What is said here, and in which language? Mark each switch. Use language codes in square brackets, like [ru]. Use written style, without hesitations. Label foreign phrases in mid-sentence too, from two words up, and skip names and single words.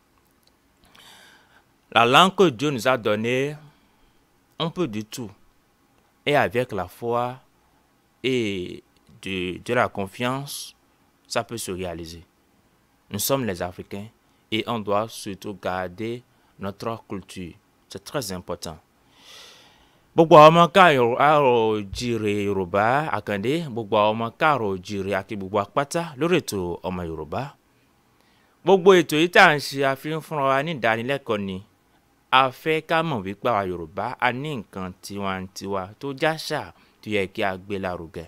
[fr] La langue que Dieu nous a donnée, on peut du tout. Et avec la foi et de la confiance, ça peut se réaliser. Nous sommes les Africains et on doit surtout garder notre culture. C'est très important. [yo] Gbogbo àwọn ọmọ káàrọ̀ jíire Yorùbá àkàndé gbogbo àwọn ọmọ káàrọ̀ jíire àti gbogbo apáta lórí ètò ọmọ Yorùbá. Gbogbo ètò yìí tá à ń ṣe àfihàn fúnra wa ní ìdánilẹ́kọ̀ọ́ ni a fẹ́ ká mọ̀ wípé àwa Yorùbá a ní nǹkan tiwantiwa tó jáṣà tó yẹ kí a gbé lárugẹ.